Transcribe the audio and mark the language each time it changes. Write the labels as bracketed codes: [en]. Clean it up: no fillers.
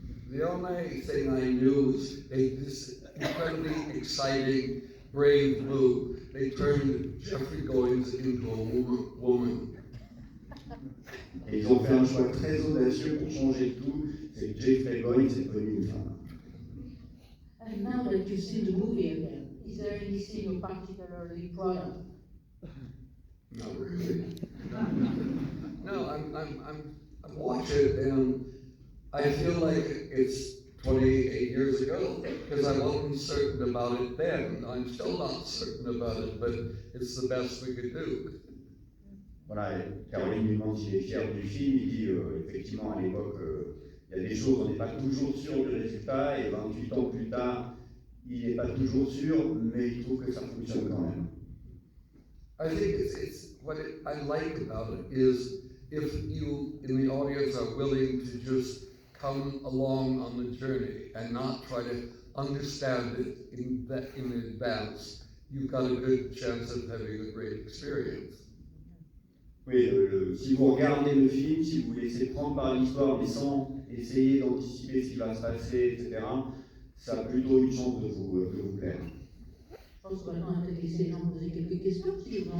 [en] The only thing I knew was this incredibly exciting, brave move. They turned Jeffrey Goins into a woman. [fr] Et ils ont fait un choix très audacieux pour changer tout, c'est que Jeffrey Goins est devenu une femme. [en] And now that you've seen the movie again, is there anything you're particularly proud of? Not really. No, I watch it and I feel like it's 28 years ago because I wasn't certain about it then. I'm still not certain about it, but it's the best we could do. [fr] Voilà, Caroline lui demande s'il est fier du film, il dit effectivement à l'époque, il y a des choses, on n'est pas toujours sûr du résultat, et 28 ans plus tard, il n'est pas toujours sûr, mais il trouve que ça fonctionne quand même. [en] I think it's what I like about it is if you in the audience are willing to just come along on the journey and not try to understand it in advance, you've got a good chance of having a great experience. [fr] Oui, si vous regardez le film, si vous vous laissez prendre par l'histoire, mais sans essayer d'anticiper ce qui va se passer, etc., ça a plutôt une chance de vous plaire. Je pense qu'on va peut-être laisser les gens poser quelques questions, si vous en